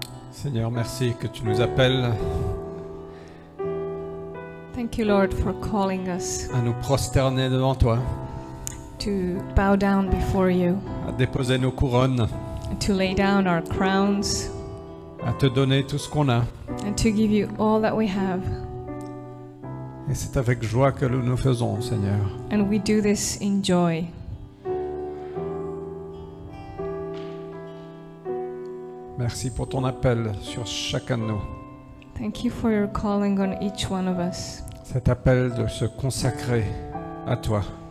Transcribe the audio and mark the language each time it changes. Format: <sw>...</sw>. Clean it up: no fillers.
<fr>Seigneur, merci que tu nous appelles</fr> <en>Thank you, Lord, for calling us</en> <fr>à nous prosterner devant toi,</fr> <en>to bow down before you,</en> <fr>à déposer nos couronnes,</fr> <en>and to lay down our crowns,</en> <fr>à te donner tout ce qu'on a.</fr> <en>and to give you all that we have.</en> <fr>Et c'est avec joie que nous nous faisons, Seigneur.</fr> <en>And we do this in joy.</en> <fr>Merci pour ton appel sur chacun de nous.</fr> <en>Thank you for your calling on each one of us.</en> <fr>Cet appel de se consacrer à toi.</fr>